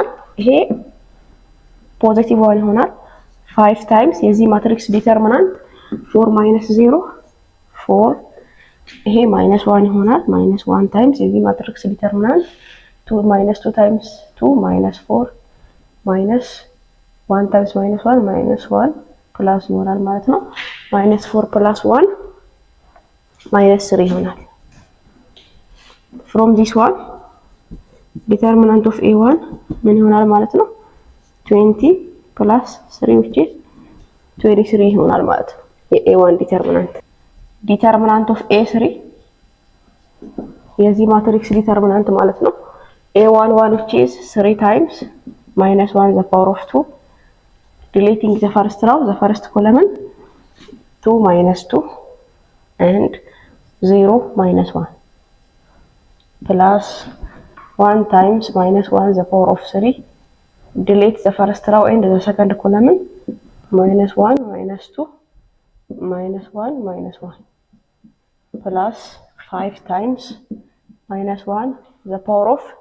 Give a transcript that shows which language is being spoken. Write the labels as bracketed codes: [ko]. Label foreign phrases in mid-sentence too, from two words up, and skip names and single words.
[am] ይሄ ፖዚቲቭ 1 ይሆናል። 5 times የዚህ ማትሪክስ ዲተርሚናንት 4 - 0 4 ይሄ -1 ይሆናል። -1 times የዚህ ማትሪክስ ዲተርሚናንት 2 times 2 -4 -1 times -1 ፕላስ ይሆናል ማለት ነው። -4 + 1 [en] -3 ይሆናል። from this one determinant of a1 [am] ምን ይሆናል ማለት ነው [en] 20 plus 3 which is 23 [am] ይሆናል ማለት ነው። [en] የa1 determinant of a3 [am] የዚህ ማትሪክስ ዲተርሚናንት ማለት ነው [en] a11 which is 3 times -1 the power of 2 deleting the first row the first column 2 -2 and 0 -1 plus 1 times -1 the power of 3 delete the first row and the second column -1 -2 -1 -1 plus 5 times -1 the power of